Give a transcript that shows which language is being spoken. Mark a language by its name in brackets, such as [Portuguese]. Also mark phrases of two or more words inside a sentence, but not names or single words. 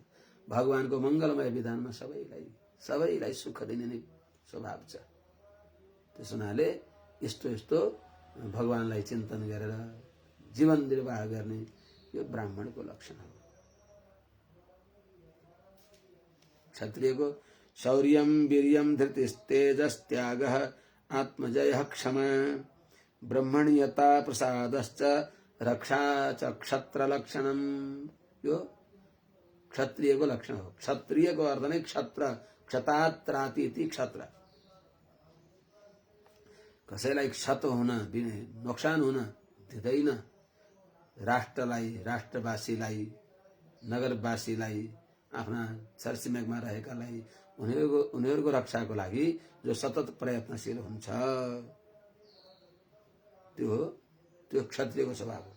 [Nepali] भगवानको मङ्गलमय विधानमा सबैलाई सुख दिने नै स्वभाव छ। त्यस हुनाले यस्तो भगवानलाई चिन्तन गरेर जीवन निर्वाह गर्ने यो ब्राह्मणको लक्षण हो। [Sanskrit] क्षत्रियको शौर्यम वीर्यम धृतिस्तेजस्त्यागः आत्मजयः क्षमा ब्रह्मण्यता प्रसादश्च रक्षा च क्षत्र लक्षणम। [Nepali] यो क्षत्रियको लक्षण हो। क्षत्रियको अर्थ नै क्षत्र, [Sanskrit] क्षतात्राति इति क्षत्र। [Nepali] कसैलाई क्षत हुन नोक्सान हुन दिँदैन। राष्ट्रलाई, राष्ट्रवासीलाई, नगरवासीलाई, आफ्ना छरछिमेकमा रहेकालाई उनीहरूको रक्षाको लागि जो सतत प्रयत्नशील हुन्छ त्यो क्षत्रियको स्वभाव हो।